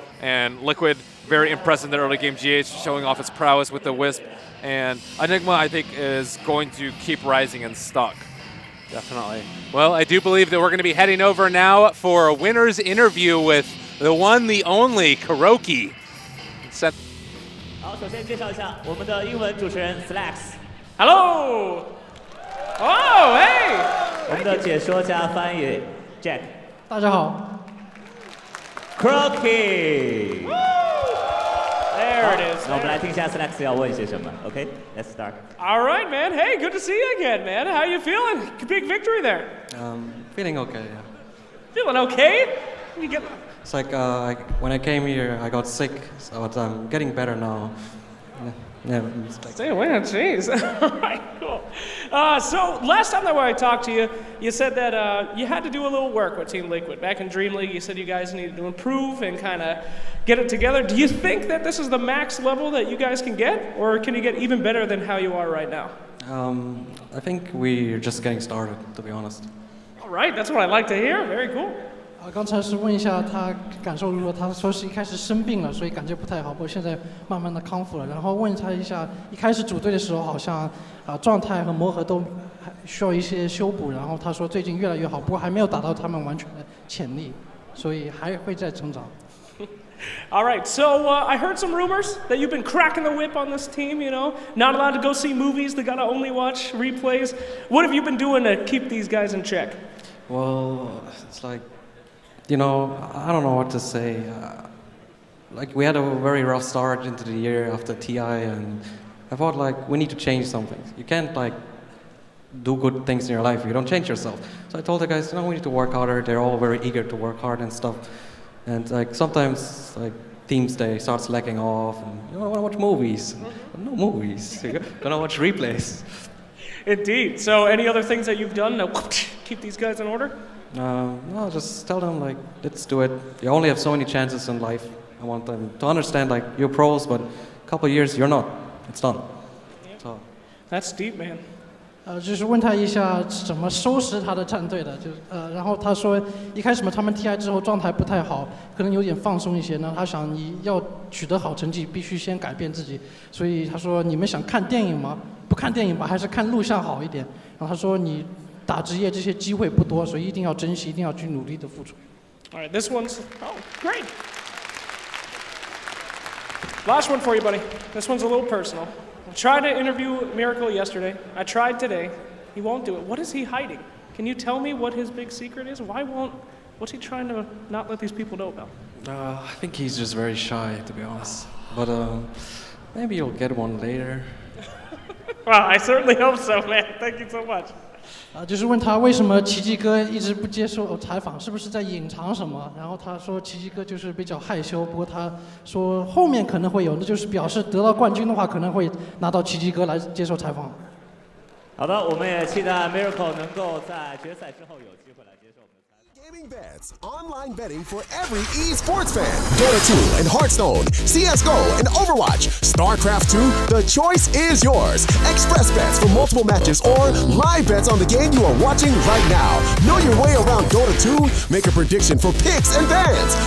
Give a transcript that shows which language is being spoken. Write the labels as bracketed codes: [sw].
[en] And Liquid, very impressive in the early game. GH showing off its prowess with the Wisp. And Enigma, I think, is going to keep rising in stock. Definitely. Well, I do believe that we're going to be heading over now for a winner's interview with the one, the only, Kuroki. [zh] 好，首先介绍一下我们的英文主持人 Slacks。 [en] Hello! Oh, hey! [zh] 我们的解说加翻译 Jack。大家好。 Crocky。 [en] There it is. [zh] 那我们来听一下 Slacks 要问些什么。 [en] OK，let's start. All right, man. Hey, good to see you again, man. How you feeling? Big victory there. Feeling okay, yeah. Feeling okay? You get. It's like when I came here, I got sick, but I'm getting better now. Yeah, it's like Stay away, jeez. All right, cool. So last time that I talked to you, you said that you had to do a little work with Team Liquid. Back in Dream League, you said you guys needed to improve and kind of get it together. Do you think that this is the max level that you guys can get, or can you get even better than how you are right now? I think we're just getting started, to be honest. All right, that's what I like to hear. Very cool. [zh] 刚才是问一下他感受如何，他说是一开始生病了，所以感觉不太好，不过现在慢慢的康复了。然后问他一下，一开始组队的时候好像状态和磨合都还需要一些修补，然后他说最近越来越好，不过还没有达到他们完全的潜力，所以还会再成长。 [en] All right, so I heard some rumors that you've been cracking the whip on this team, you know, not allowed to go see movies, they gotta only watch replays. What have you been doing to keep these guys in check? Well, it's like, you know, I don't know what to say. Like, we had a very rough start into the year after TI, and I thought, like, we need to change something. You can't, like, do good things in your life if you don't change yourself. So I told the guys, we need to work harder. They're all very eager to work hard and stuff. And, like, sometimes, like, Teams Day starts slacking off, and you want to watch movies. No movies. You're gonna watch replays. Indeed. So any other things that you've done to keep these guys in order? No, just tell them, like, let's do it. You only have so many chances in life. I want them to understand, like, you're pros, but a couple of years, you're not. It's done. So. That's deep, man. [zh] 就是问他一下怎么收拾他的战队的，然后他说一开始嘛，他们 TI 之后状态不太好，可能有点放松一些呢。他想你要取得好成绩，必须先改变自己，所以他说你们想看电影吗？不看电影吧，还是看录像好一点。然后他说你打职业这些机会不多，所以一定要珍惜，一定要去努力的付出。 [en] All right, this one's great. Last one for you, buddy. This one's a little personal. I tried to interview Miracle yesterday. I tried today. He won't do it. What is he hiding? Can you tell me what his big secret is? What's he trying to not let these people know about? I think he's just very shy, to be honest. But Maybe you'll get one later. Well, I certainly hope so, man. Thank you so much. [zh] 就是问他为什么奇迹哥一直不接受采访，是不是在隐藏什么？然后他说奇迹哥就是比较害羞，不过他说后面可能会有，那就是表示得到冠军的话，可能会拿到奇迹哥来接受采访。好的，我们也期待 Miracle 能够在决赛之后有机会来接受我们的采访。 [en] Gaming bets, online betting for every esports fan. Dota 2 and Hearthstone, CSGO and Overwatch, StarCraft 2, the choice is yours. Express bets for multiple matches or live bets on the game you are watching right now. Know your way around Dota 2? Make a prediction for picks and bans.